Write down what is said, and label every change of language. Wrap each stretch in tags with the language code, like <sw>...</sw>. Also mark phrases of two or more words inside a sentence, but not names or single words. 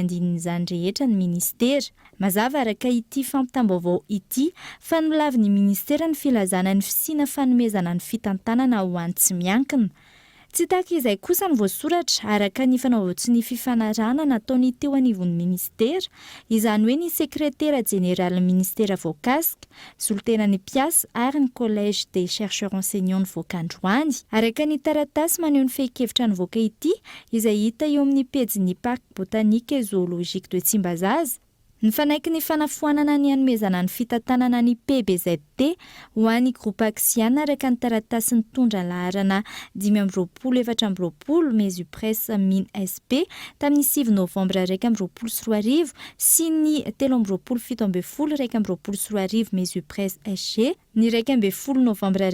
<mg>andinin'izany rehetra ny ministera mazava araka ity fampitam-baovao ity fa nolavy ny ministera ny filazana ny fisiana fanomezana ny fitantanana ho an'ny tsy miankina tsy tahaka izay kosa ny voasoratra araka ny fanaovaotsy ny fifanarahana nataony teo anivon'ny ministera izany hoe ny sekretera jeneraly ministera voakasika solontenany mpiasa ary ny</mg> <fr>collège des chercheurs enseignants</fr> <mg>voakandroany araka ny taratasy maneho ny fehi-kevitra ny voaka ity izay hita eo amin'ny pejy parc botanique et zoologique de Tsimbazaza ny fanaiky ny fanafoanana ny hanomezana ny fitantanana ny PBZT ho an'ny groupe Axian araka ny taratasy nitondra ny laharana 5/24/20 Mesupresse Mine SP tamin'ny 9 novambra 2024 sy ny 13/7/2024 2024 Mesupresse SG ny 12 novambra</mg>